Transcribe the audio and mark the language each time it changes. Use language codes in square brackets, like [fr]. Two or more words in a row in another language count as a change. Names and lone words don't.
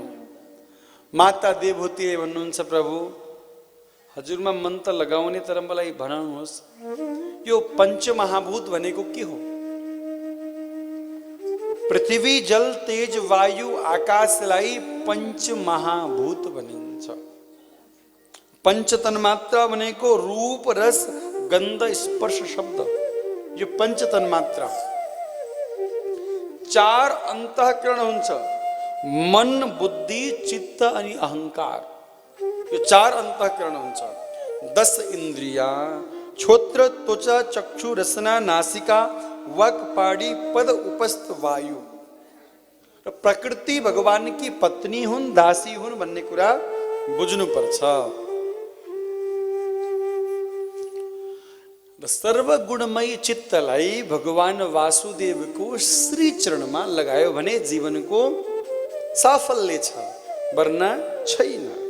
[ne] माता देवहूतिले भन्नुहुन्छ प्रभु हजुरमा मन त लगाउने तर मलाई भनाउनुहोस् यो पञ्चमहाभूत भनेको के हो? पृथ्वी जल तेज वायु आकाशलाई पञ्चमहाभूत भनिन्छ। पंच तन्मात्रा भनेको रूप रस गन्ध स्पर्श शब्द, यो पंच तन्मात्रा। चार अंतःकरण हुन्छ, मन बुद्धि चित्त अनि अहंकार, यो चार अंतःकरण हुन्छ। 10 इन्द्रिया श्रोत्र त्वचा चक्षु रसना नासिका वाक पाडी पद उपस्थ वायु। प्रकृति भगवान की पत्नी हुन् दासी हुन् भन्ने कुरा बुझ्नुपर्छ। सर्वगुणमय चित्तलाई भगवान वासुदेवको श्री चरणमा लगायो भने जीवनको साफल्य छ, वरना छैन।